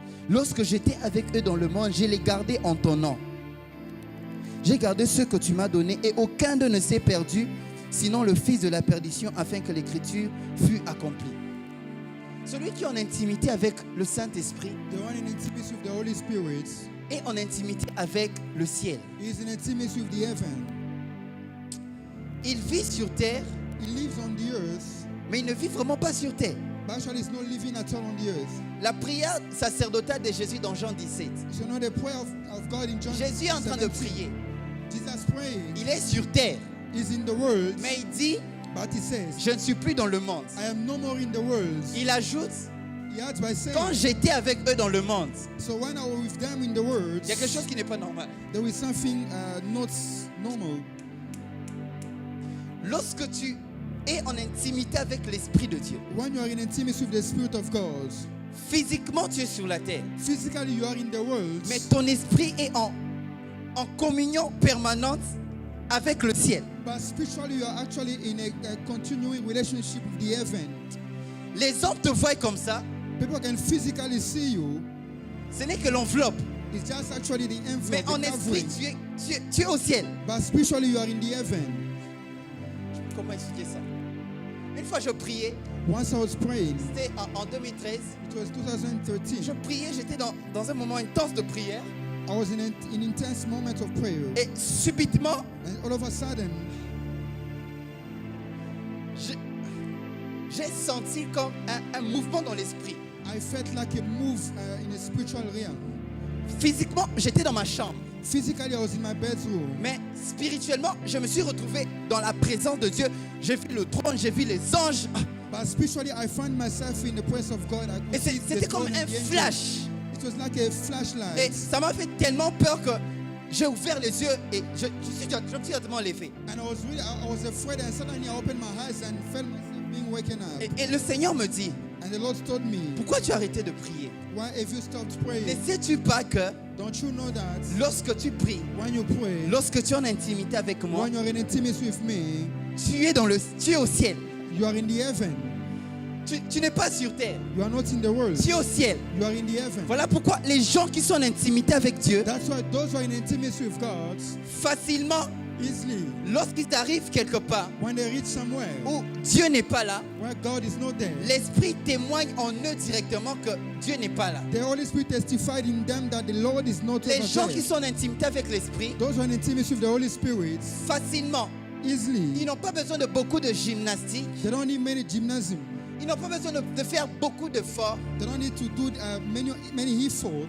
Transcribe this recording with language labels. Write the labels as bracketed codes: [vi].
[fr] Lorsque j'étais avec eux dans le monde, je les gardais en ton nom. J'ai gardé ceux que tu m'as donnés et aucun d'eux ne s'est perdu, sinon le fils de la perdition, afin que l'écriture fût accomplie. Celui qui est en intimité avec le Saint-Esprit [en] The one in intimacy with the Holy Spirit [fr] est en intimité avec le ciel. [en] is in intimacy with the heaven. [fr] Il vit sur terre, [en] He lives on the earth, [fr] mais il ne vit vraiment pas sur terre. [en] but actually he's not living at all on the earth. [fr] La prière sacerdotale de Jésus dans Jean 17. [en] So now the prayer of God in John [fr] Jésus est en train de [en] 17, [fr] prier. [en] Jesus praying. [fr] Il est sur terre, [en] He's in the world, [fr] mais il dit, [en] but he says, [fr] je ne suis plus dans le monde. [en] I am no more in the world. [fr] Il ajoute, [en] He adds by saying, [fr] quand j'étais avec eux dans le monde, [en] so when I was with them in the world, [fr] il y a quelque chose qui n'est pas normal. [en] there is something not normal. [fr] Lorsque tu es en intimité avec l'Esprit de Dieu, [en] When you are in intimacy with the Spirit of God, [fr] physiquement tu es sur la terre, [en] physically you are in the world, [fr] mais ton esprit est en communion permanente avec le ciel. [en] but spiritually you are actually in a continuing relationship with the heaven. [fr] Les hommes te voient comme ça, [en] People can physically see you. [fr] ce n'est que l'enveloppe. [en] It's just actually the [fr] Mais [en] envelope, [fr] en [en] the [fr] esprit, [en] covering. [fr] tu es au ciel. [en] But spiritually, you are in the heaven. [fr] Comment expliquer ça? Une fois, je priais. [en] Once I was praying, [fr] C'était en 2013. [en] it was 2013. [fr] Je priais, j'étais dans un moment intense de prière. [en] I was in an intense moment of prayer. [fr] Et subitement, [en] And all of a sudden, [fr] j'ai senti comme un mouvement dans l'esprit. [en] I felt like a move in a spiritual realm. [fr] Physiquement, j'étais dans ma chambre. [en] Physically, I was in my bedroom. [fr] Mais spirituellement, je me suis retrouvé dans la présence de Dieu. J'ai vu le trône, j'ai vu les anges. [en] But spiritually, I found myself in the presence of God. I could [fr] Et [en] see the [fr] c'était comme [en] throne [fr] un [en] and the angels. [fr] flash. [en] It was like a flashlight. [fr] Et ça m'a fait tellement peur que j'ai ouvert les yeux et je me suis directement levé. [en] And I was afraid, and suddenly I opened my eyes and felt myself being waken up. [fr] Et le Seigneur me dit, [en] And the Lord told me, [fr] pourquoi tu as arrêté de prier? [en] why have you stopped [fr] Ne [en] praying? [fr] sais-tu pas que [en] Don't you know that [fr] lorsque tu pries, [en] when you pray, [fr] lorsque tu es en intimité avec moi, [en] when you're in intimacy with me, [fr] tu es au ciel. [en] you are in the heaven. [fr] Tu n'es pas sur terre. [en] You are not in the world. [fr] Tu es au ciel. [en] You are in the heaven. [fr] Voilà pourquoi les gens qui sont en intimité avec Dieu, [en] That's why those who are in intimacy with God, [fr] facilement, [en] easily, [fr] lorsqu'ils arrivent quelque part [en] when they reach somewhere [fr] où Dieu n'est pas là, [en] where God is not there, [fr] l'Esprit témoigne en eux directement que Dieu n'est pas là. [en] the Holy Spirit testified in them that the Lord is not [fr] Les [en] over [fr] gens [en] there. [fr] qui sont en intimité avec l'Esprit, [en] Those who are in intimacy with the Holy Spirit, [fr] facilement, [en] easily, [fr] ils n'ont pas besoin de beaucoup de gymnastique. [en] they don't need many gymnasium. [fr] Ils n'ont pas besoin de faire beaucoup d'efforts [en] They don't need to do many efforts